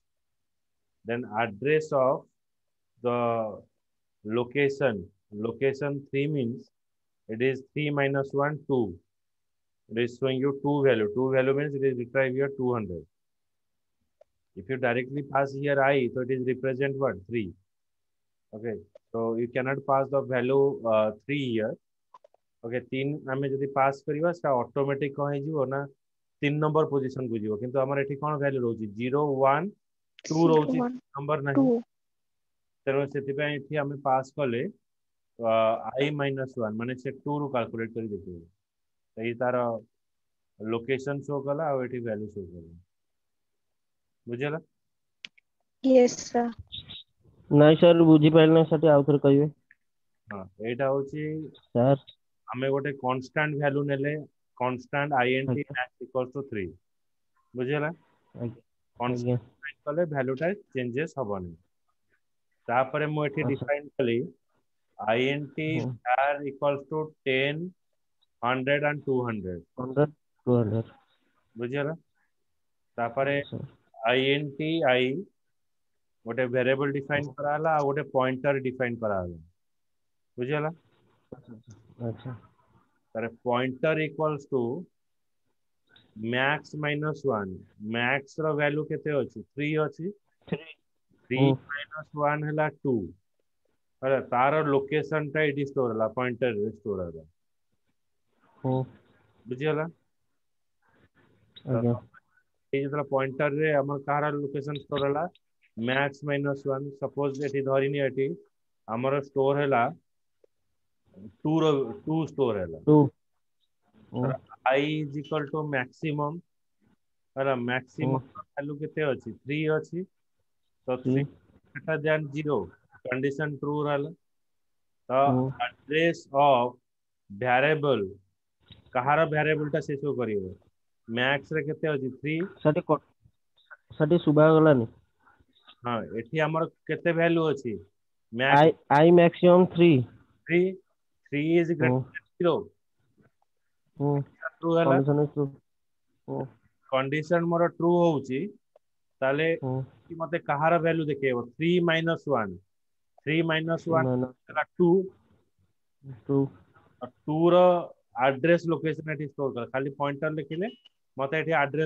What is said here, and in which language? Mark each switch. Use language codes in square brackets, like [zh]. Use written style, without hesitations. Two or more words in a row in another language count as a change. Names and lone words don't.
[en] Then address of the location 3 means it is 3 minus 1, 2. It is showing you 2 value. 2 value means it is retrieve here 200. If you directly pass here I, so it is represent what? 3. Okay. So you cannot pass the value 3 here. [or] Okay, 3 ଆମେ ଯଦି ପାସ୍ କରିବା ସେଟା ଅଟୋମେଟିକ କଣ ହେଇଯିବ ନା 3 [en] number position [or] କୁ ଯିବ, କିନ୍ତୁ ଆମର ଏଠି କଣ ଭ୍ୟାଲୁ ରହୁଛି 0 1 2 [en] Zero [or] ରହୁଛି, [en] one [or] ନମ୍ବର ନାହିଁ। [en] two. [or] ତେଣୁ ସେଥିପାଇଁ ଏଠି ଆମେ ପାସ୍ କଲେ [en] I minus 1 [or] ମାନେ ସେ 2 ରୁ କାଲକୁଲେଟ କରି ଦେଖିବେ, ଏଇ ତାର [en] location show [or] କଲା ଆଉ ଏଠି [en] value show [or] କଲା। ବୁଝିଗଲା? [en] Yes, sir. [or] ନାଇଁ ସାର୍ ବୁଝିପାରିଲି ସେଠି ଆଉ ଥରେ କହିବେ। ହଁ, ଏଇଟା ହଉଛି ସାର୍ ଆମେ ଗୋଟେ [en] constant value [or] ନେଲେ, [en] constant INT [or] ଆଜ୍ଞା max equals to 3। ବୁଝିଗଲା? ଆଜ୍ଞା ଆଜ୍ଞା କନଷ୍ଟାଣ୍ଟ କଲେ ଭ୍ୟାଲୁଟା ଚେଞ୍ଜେସ୍ ହବନି। ତାପରେ ମୁଁ ଏଠି ଆଚ୍ଛା ଡିଫାଇନ୍ କଲି INT ହୁଁ [en] var equals to 10 100 and 200। 100 200 [or] ବୁଝିଗଲା? ତାପରେ ଆଚ୍ଛା [en] INT I [or] ଗୋଟେ [en] variable define [or] କରାହେଲା ଆଉ ଗୋଟେ [en] pointer define [or] କରାହେଲା। ବୁଝିଗଲା? ଆଚ୍ଛା [en] ତାର pointer equals to max minus 1। [or] max ର ଭ୍ୟାଲୁ କେତେ ଅଛି? 3 ଅଛି। 3 ହୁଁ [en] minus 1 ହେଲା 2। [or] ହେଲା, ତାର ଲୋକେସନ ଟା ଏଠି ଷ୍ଟୋର ହେଲା, ପଏଣ୍ଟର ରେ ଷ୍ଟୋର ହେଲା। ହୁଁ ବୁଝିଗଲା? ତ ଆଜ୍ଞା ଏଇ ଯେତେବେଳେ ପଏଣ୍ଟର ରେ ଆମର କାହାର [en] location store [or] ହେଲା [en] max minus 1, [or] ସପୋଜ ଏଠି ଧରିନି ଏଠି ଆମର ଷ୍ଟୋର ହେଲା 2 ର 2 ଷ୍ଟୋର ହେଲା। 2 [en] ଧର I is equal to maximum, [or] ହେଲା [en] maximum value [or] କେତେ ଅଛି? 3 ଅଛି। [en] ତ 3 greater than 0 condition true ରହିଲା। ତ address of variable, [or] କାହାର variable ଟା ସେ ସବୁ କରିବ? max ରେ କେତେ ଅଛି? 3। ସେଠି ଶୁଭା ଗଲାନି। ହଁ, ଏଠି ଆମର କେତେ ଭ୍ୟାଲୁ ଅଛି? [en] max I maximum 3 3, 3 is ହୁଁ greater than 0। ହୁଁ [or] true ହେଲା। [en] condition is true ହୁଁ [or] କଣ୍ଡିସନ ମୋର true ହଉଛି, ତାହେଲେ ହୁଁ ମତେ କାହାର ଭ୍ୟାଲୁ ଦେଖେଇବ? [en] 3 minus 1। 3 minus 1 ମାଇନସ [or] ହେଲା 2। 2 2 ର [en] address location [or] ଏଠି ଷ୍ଟୋର କର, ଖାଲି ପଏଣ୍ଟର ଲେଖିଲେ ମତେ ଏଠି ଆଡ୍ରେସ